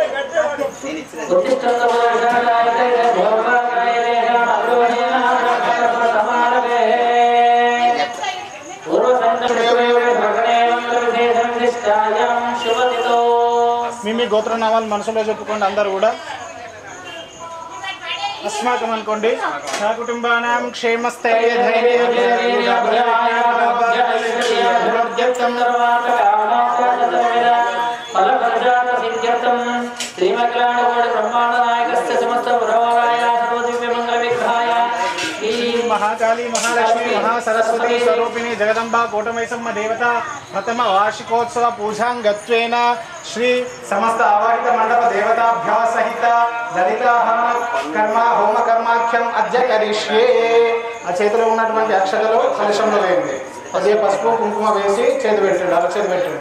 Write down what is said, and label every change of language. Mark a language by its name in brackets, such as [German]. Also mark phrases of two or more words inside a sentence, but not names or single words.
[Telugu] మీ గోత్రనామాలు మనసులో చెప్పుకోండి అందరూ కూడా. [Sanskrit] अस्माकं अनुकोंडि सहकुटुंबानां क्षेमस्थैर्य महाकाली महालक्ष्मी महासरस्वती स्वरूपिणी जगदंबा कोटमैसम्म देवता प्रथम वार्षिकोत्सव पूजांगत्वेन श्री समस्त आवाहित मंडप देवताभ्यः सहित ललिता कर्म होम कर्माख्यम अद्य करिष्ये। [Telugu] आ చేతిలో ఉన్నటువంటి అక్షతలు కలశంలో వేయండి. అదే పసుపు కుంకుమ వేసి చేతి పెట్టండి. అలా చేతి పెట్టండి.